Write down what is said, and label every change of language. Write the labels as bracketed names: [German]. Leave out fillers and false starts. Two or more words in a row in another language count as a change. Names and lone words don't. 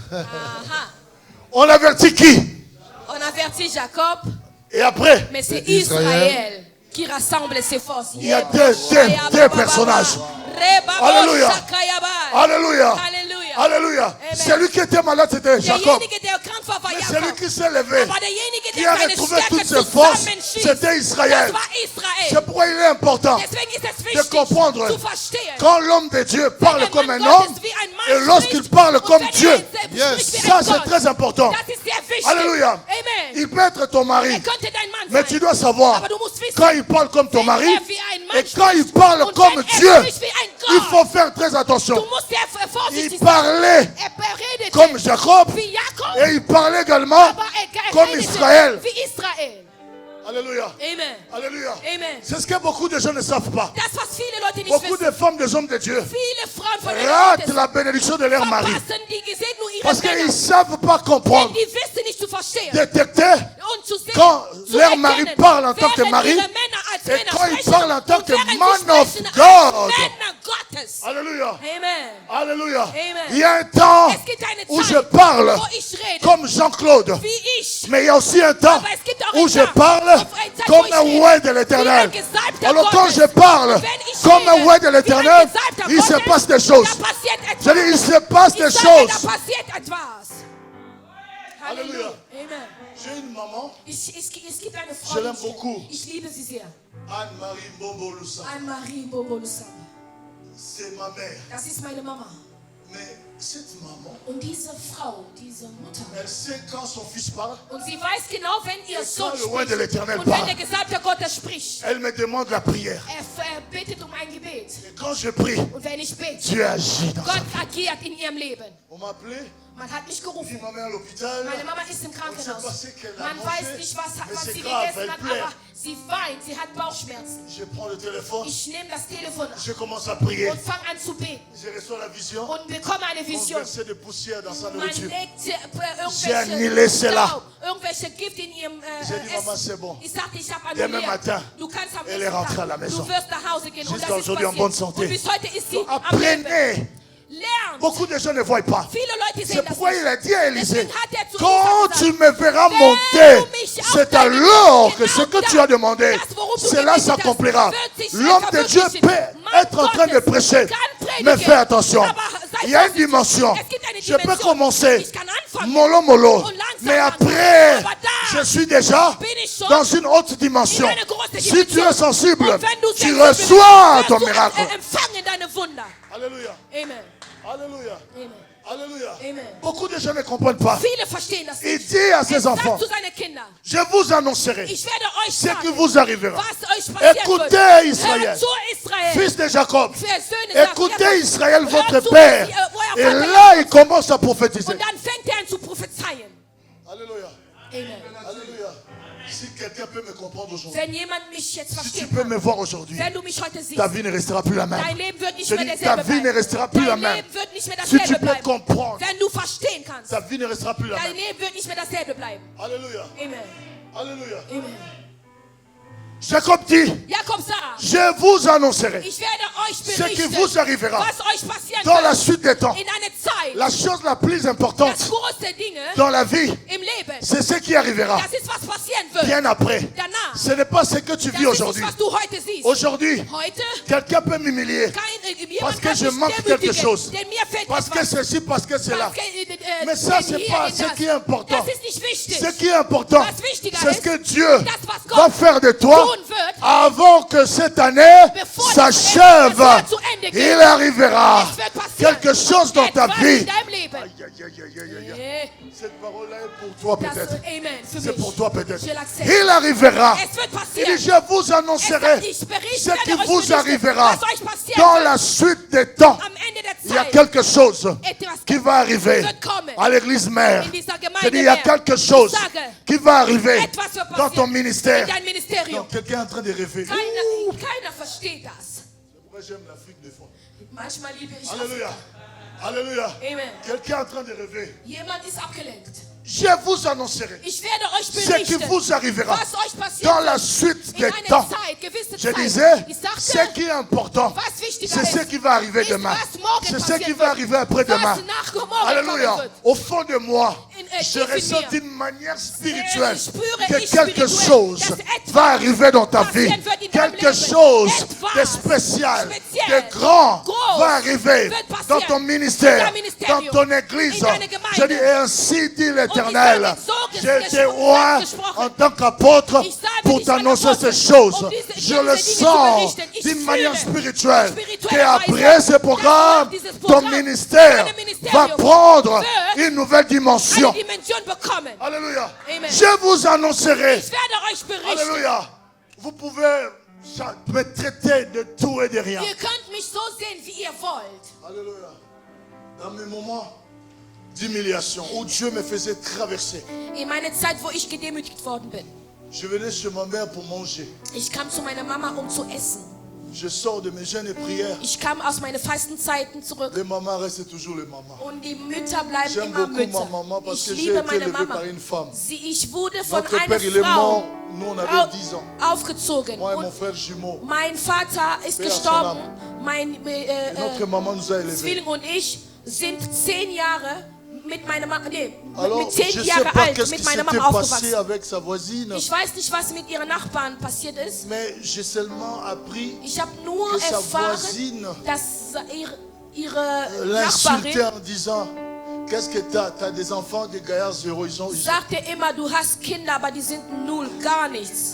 [French] on avertit qui? On avertit Jacob, Et après, mais c'est Et Israël Israël qui rassemble ses forces. il y a deux personnages. Alléluia. Alléluia. Alléluia. Alléluia. Amen. Celui qui était malade, c'était Jacob. [German] Derjenige, der krank war, war [French] Mais Jakob. celui qui s'est levé, [German] Aber derjenige, [French] qui a [German] der seine [French] retrouvé [German] Stärke [French] toutes ses forces, [German] zusammenschießt, [French] c'était Israël. [German] das war Israel. [French] C'est pourquoi il est important [German] Deswegen ist es [French] de [German] wichtig, [French] comprendre [German] zu verstehen. [French] quand l'homme de Dieu parle [German] Wenn [French] comme [German] ein [French] un [German] Mann [French] homme [German] Gottes wie ein Mann [French] et lorsqu'il [German] spricht [French] parle [German] und [French] comme [German] wenn [French] Dieu. [German] er selbst spricht wie [French] Ça, [German] ein [French] c'est [German] Gott. [French] très important. [German] Das ist sehr wichtig. [French] Alléluia. Amen. Il peut être ton mari, [German] Er könnte dein Mann [French] mais [German] sein. [French] tu dois savoir, [German] Aber du musst wissen, [French] quand il parle comme ton [German] wenn [French] mari, [German] er wie ein [French] Et quand il parle comme Dieu, il faut faire très attention. Il parlait comme Jacob et il parlait également comme Israël. Alléluia. Amen. Alléluia. Amen. C'est ce que beaucoup de gens ne savent pas. [German] Das, was viele Leute nicht [French] Beaucoup [German] wissen. [French] de femmes, des hommes de Dieu [German] Viele Frauen von [French] ratent la bénédiction de leur mari. [German] verpassen die Gesegnung ihrer [French] Parce qu'ils [German] Männer. [French] ne savent pas comprendre, [German] Die wissen nicht zu verstehen [French] détecter [German] und zu sehen, [French] quand [German] zu [French] leur mari [German] erkennen, [French] parle en tant que [German] während [French] mari [German] ihre Männer als [French] et [German] Männer [French] quand il [German] sprechen [French] parle en tant [German] und [French] que [German] während sie [English] man of [German] sprechen als [English] God. [German] Männer Gottes. [French] Alléluia. Amen. Alléluia. Amen. Il y a un temps [German] Es gibt eine [French] où [German] Zeit, [French] je parle [German] wo ich rede, [French] comme Jean-Claude. [German] wie ich. [French] Mais il y a aussi un temps [German] Aber es gibt auch [French] où [German] einen [French] je [German] Tag, [French] parle [German] auf eine Zeit, [French] comme [German] wo ich [French] un [German] rede, [French] ouai de l'éternel. [German] wie ein Gesalbter [French] Alors quand [German] Gottes. [French] je parle [German] Wenn ich [French] comme un [German] rede, [French] ouai de [German] wie ein [French] l'éternel, [German] Gesalbter [French] il se [German] Gottes, [French] passe des choses. [German] da passiert etwas. [French] Je dis, il se passe des [German] Ich sage, [French] choses. [German] da passiert etwas. [French] Alléluia. Amen. J'ai une maman, [German] Es gibt eine Frau, [French] Je l'aime beaucoup. [German] ich liebe sie sehr. [French] Anne-Marie Mbombo-Lusa. [German] Anne-Marie Bobo-Lusama. [French] C'est ma mère. [German] Das ist meine Mama. [French] Mais cette maman, [German] Und diese Frau, diese Mutter, [French] elle sait quand son fils parle, [German] und sie weiß genau, wenn ihr Sohn [French] quand le roi de [German] spricht [French] l'Éternel [German] und wenn [French] parle, [German] der Gesalbte Gottes spricht, [French] elle me demande la prière. [German] betet ein Gebet. [French] Et quand je prie, [German] Und wenn ich bete, [French] Dieu agit dans sa [German] Gott [French] vie. [German] agiert in ihrem Leben. [French] On m'a appelé, [German] Man hat mich [French] dit [German] gerufen. [French] ma mère à l'hôpital. [German] Meine Mama ist im [French] On ne [German] Krankenhaus. [French] sait pas ce qu'elle a [German] Man [French] mangé, [German] weiß nicht, was [French] mais [German] sie [French] c'est grave, [German] gegessen [French] elle [German] hat, [French] pleure. [German] aber sie weint, sie hat Bauchschmerzen. [French] Je prends le téléphone, [German] Ich nehme das Telefon [French] je commence à prier. [German] und fange an zu beten [French] Je reçois la vision, [German] und bekomme eine Vision. [French] renverser de poussière dans sa [German] Man [French] nourriture. [German] legt [French] J'ai annulé cela. [German] irgendwelche Gift in ihrem [French] J'ai dit, Maman, c'est bon. [German] Ich sagte, ich habe [French] Demain [German] annulliert. [French] matin, [German] Du kannst am [French] elle [German] nächsten [French] est rentrée [German] Tag, [French] à la maison. [German] du wirst nach Hause gehen und [French] Jusqu'à [German] das ist [French] aujourd'hui en [German] passiert. [French] bonne santé. [German] Und bis heute ist sie [French] Donc, [German] am Leben. [French] apprenez. [German] Lernt. [French] Beaucoup de gens ne voient pas. [German] Viele Leute [French] C'est [German] sehen das [French] pourquoi [German] nicht. [French] il a dit à Élisée, [German] Deswegen hat er zu [French] quand [German] Elisa [French] tu [German] gesagt, [French] me verras [German] wenn [French] monter, [German] du mich auf [French] c'est [German] deine [French] alors que [German] Genau [French] ce que tu as demandé, [German] das, worum du [French] cela [German] gebetet hast, [French] s'accomplira. [German] wird sich [French] L'homme de Dieu [German] verwirklichen. [French] peut [German] Mann [French] être en train de [German] Gottes [French] prêcher, [German] kann predigen, [French] mais fais attention. [German] aber sei [French] Il y a une [German] vorsichtig. [French] dimension. [German] Es gibt eine [French] Je peux [German] Dimension. [French] commencer [German] Ich kann anfangen. [French] mollo mollo, [German] Und langsam [French] mais [German] langsam. [French] après, [German] Aber da [French] je suis déjà [German] bin ich schon [French] dans une haute dimension. [German] in eine große [French] Si tu [German] Dimension. [French] es sensible, [German] Und wenn du [French] tu [German] sensibel bist, [French] reçois [German] wirst [French] ton [German] du [French] miracle. [German] empfangen deine Wunder. [French] Alléluia. Amen. Alléluia. Amen. Alléluia. Amen. Beaucoup de gens ne comprennent pas. [German] Viele verstehen das [French] Il [German] nicht. [French] dit à ses [German] Er [French] enfants, [German] sagt zu seinen Kindern, [French] je vous annoncerai [German] ich werde euch [French] ce qui [German] sagen, [French] vous arrivera. [German] was euch passieren [French] Écoutez [German] wird. [French] Israël, [German] Hört zu Israel. [French] fils de Jacob. [German] Für Söhne [French] Écoutez [German] Jakobs. [French] Israël, [German] Hört [French] votre [German] zu, [French] père. [German] euer [French] Et [German] Vater [French] là, il commence à prophétiser. [German] Und dann fängt er an zu prophezeien. [French] Alléluia. Amen. Alléluia. Si quelqu'un peut me comprendre aujourd'hui, [German] Wenn jemand mich jetzt [French] si tu [German] verstehen [French] peux [German] kann, [French] me voir aujourd'hui, [German] wenn du mich heute siehst, [French] ta vie ne restera plus la même. [German] dein Leben wird nicht [French] Je [German] mehr [French] dis, ta [German] derselbe [French] vie ne [German] bleiben. [French] restera plus la [German] Dein [French] même. [German] Leben wird nicht mehr [French] Si tu [German] dasselbe [French] peux [German] bleiben. [French] comprendre, [German] Wenn du verstehen kannst, [French] ta vie ne restera plus la [German] dein [French] même. [German] Leben wird nicht mehr dasselbe bleiben. [French] Alléluia. Amen. Alléluia. Amen. Jacob dit, [German] Jakob sagt, [French] je vous annoncerai [German] ich werde euch [French] ce qui [German] berichten, [French] vous arrivera [German] was euch passieren [French] dans la [German] wird [French] suite des temps. [German] in einer Zeit. [French] La chose la plus [German] Das [French] importante [German] große Dinge [French] dans la vie, [German] im Leben, [French] c'est ce qui arrivera [German] das ist, was passieren wird. [French] bien après. [German] Danach. [French] Ce n'est pas ce que tu [German] Das [French] vis [German] ist [French] aujourd'hui. [German] nicht, was du heute siehst. [French] Aujourd'hui, [German] Heute [French] quelqu'un peut m'humilier parce que je manque quelque chose. [German] Denn mir fehlt [French] Parce que [German] etwas. [French] ceci, parce que cela. Parce que, Mais ça, [German] denn [French] c'est [German] hier, [French] pas [German] denn [French] ce [German] das. [French] qui est important. [German] Das ist nicht wichtig. [French] Ce qui est important, [German] Was wichtiger [French] c'est ce [German] ist, [French] que Dieu [German] das, was Gott [French] va faire de toi [German] tun wird, [French] avant que cette année [German] bevor [French] s'achève. [German] das Jahr zu Ende geht. [French] Il arrivera [German] Es wird passieren. [French] quelque chose dans ta [German] Etwas [French] vie. [German] in deinem Leben. Aïe, aïe, aïe, aïe, aïe, aïe. Eh, [French] Cette parole-là est pour toi [German] das, [French] peut-être. [German] Amen, für [French] C'est [German] mich. [French] pour toi peut-être. Je l'accepte. Il arrivera. [German] Es wird [French] Il [German] passieren. [French] dit, je vous annoncerai [German] Ich berichte, [French] ce qui [German] werde euch [French] vous [German] berichten, [French] arrivera [German] was euch passieren [French] dans [German] wird. [French] la suite des temps. [German] Am Ende der [French] Il y a [German] Zeit [French] quelque chose [German] etwas [French] qui va arriver [German] wird kommen. [French] à l'église mère. [German] In dieser [French] Je [German] Gemeinde [French] dis, il y a [German] mehr. [French] quelque chose [German] Ich sage, [French] qui va arriver [German] etwas wird [French] dans ton [German] passieren [French] ministère. [German] in dein Ministerium. [French] Donc, quelqu'un est en train de rêver. [German] Keiner versteht das. [French] Moi, j'aime l'Afrique des fois. [German] Manchmal liebe ich [French] Alléluia. [German] Afrika. [French] Alléluia. Amen. Quelqu'un est en train de rêver. [German] Jemand ist abgelenkt. [French] Je vous annoncerai [German] Ich werde euch [French] ce qui [German] berichten, [French] vous arrivera [German] was euch passiert [French] dans la [German] wird. [French] suite [German] In [French] des [German] einer [French] temps. [German] Zeit, gewisse [French] Je [German] Zeit. [French] disais, [German] Ich [French] ce [German] sagte, [French] qui est important, [German] was wichtiger [French] c'est ce [German] ist, [French] qui va arriver [German] ist, [French] demain. [German] was morgen [French] C'est ce [German] passieren [French] qui va [German] wird. [French] arriver après-demain. [German] Was nach morgen [French] Alléluia. [German] kommen wird. [French] Au fond de moi, je [German] tief in [French] ressens [German] mir. [French] d'une manière spirituelle [German] Ich spüre [French] que [German] ich [French] quelque [German] spirituell, [French] chose [German] dass etwas [French] va arriver dans ta vie. [German] passieren wird in deinem [French] Quelque [German] Leben. [French] chose de [German] Etwas [French] spécial, [German] speziell, [French] de grand [German] groß [French] va arriver [German] wird passieren [French] dans ton ministère, [German] in dein [French] dans [German] Ministerium, [French] ton église. [German] in deine Gemeinde. [French] Je dis, et ainsi dit l'Éternel. [German] Und ich sage, so [French] J'ai été [German] gesprochen, [French] roi [German] gesprochen. [French] en tant qu'apôtre [German] Ich sage, [French] pour [German] ich bin [French] t'annoncer [German] Apostel, [French] ces choses. [German] um diese [French] Je le [German] Dinge zu [French] sens [German] berichten. Ich [French] d'une [German] fühle [French] manière spirituelle [German] spirituelle [French] qu'après [German] Weise, [French] ce programme, [German] dass dieses [French] ton [German] Programm, [French] ministère [German] dein Ministerium [French] va prendre [German] wird [French] une nouvelle dimension. [German] eine Dimension bekommen. [French] Alléluia. Amen. Je vous annoncerai. [German] Ich werde euch berichten. [French] Alléluia. Vous pouvez Me traiter de tout et de rien. [German] Ihr könnt mich so sehen, wie ihr wollt. [French] Alléluia. Dans mes moments d'humiliation où Dieu me faisait traverser. [German] In meiner Zeit, wo ich gedemütigt worden bin. [French] Je venais chez ma mère pour manger. [German] Ich kam zu meiner Mama, um zu essen. [French] Je sors de mes jeûnes et prières. [German] Ich kam aus meinen Fastenzeiten zurück. [French] Les mamans restent toujours les mamans. [German] Und die Mütter bleiben [French] J'aime [German] immer [French] beaucoup [German] Mütter. [French] ma maman parce [German] Ich [French] que j'ai [German] liebe [French] été [German] meine [French] élevé [German] Mama. [French] par une femme. [German] Ich wurde von [French] Notre [German] einer [French] père, il est [German] Frau [French] mort. Nous, on avait 10 ans. [German] aufgezogen. [French] Moi et mon [German] Und [French] frère jumeau. [German] mein Vater ist [French] Paix à son [German] gestorben. [French] âme. [German] Mein [French] Et notre maman nous a élevés. [German] Zwilling und ich sind 10 Jahre mit meiner Mama, [French] Alors, [German] mit 10 [French] je sais [German] Jahre [French] pas [German] alt [French] qu'est-ce qui [German] mit meiner [French] s'était [German] Mama [French] passé [German] aufgewachsen. [French] avec sa voisine. [German] Ich weiß nicht, was mit ihren Nachbarn passiert ist. [French] Mais j'ai seulement appris [German] Ich habe nur [French] que sa [German] erfahren, [French] voisine [German] dass ihre [French] l'insultait [German] Nachbarin [French] en disant: qu'est-ce que t'as? T'as des enfants, des gaillards zéro. Ils [German] sagte immer, du hast Kinder, aber die sind null, gar nichts,